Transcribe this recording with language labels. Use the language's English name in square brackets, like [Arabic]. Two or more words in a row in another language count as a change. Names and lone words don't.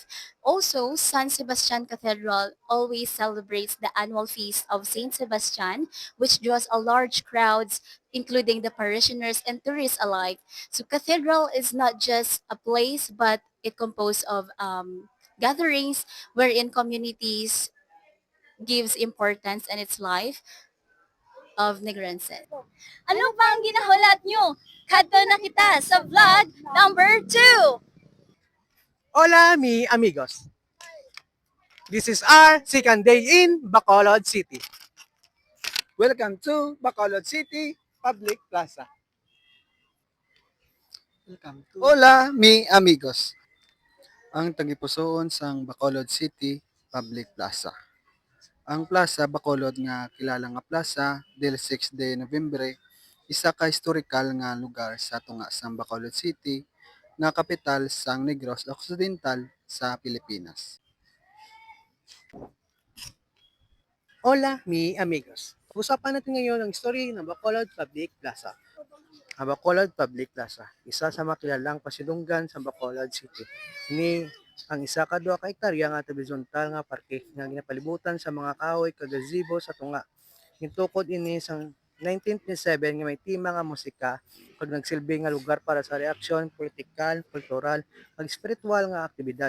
[English] Also, San Sebastian Cathedral always celebrates the annual feast of Saint Sebastian, which draws a large crowds, including the parishioners and tourists alike. So cathedral is not just a place, but it composed of gatherings wherein communities gives importance in its life of Negrense. [Hiligaynon] Ano pa ang ginahulat nyo? Kadto na kita sa vlog number 2! [Spanish] Hola, mi amigos. [English] This is our second day in Bacolod City. Welcome to Bacolod City Public Plaza. Welcome to... [Spanish] Hola, mi amigos. [Hiligaynon] Ang tagipusoon sang Bacolod City Public Plaza. Ang plaza Bacolod nga kilala nga plaza del 6 de Nobyembre, isa ka historical nga lugar sa tunga sang Bacolod City nga kapital sang Negros Occidental sa Pilipinas. [Spanish] Hola, mi amigos. [Filipino] Usapan natin ngayon ang story ng Bacolod Public Plaza. [Hiligaynon] Ang Bacolod Public Plaza, isa sa makilalang pasilunggan sa Bacolod City. Ini ang isa ka duha ka hektarya nga horizontal nga parke nga ginapalibutan sa mga kahoy kag gazebo sa tunga. Gitukod ini sa 1927 nga may tema nga musika kag nagsilbi nga lugar para sa reaksyon politikal, kultural, ug spiritual nga aktibidad.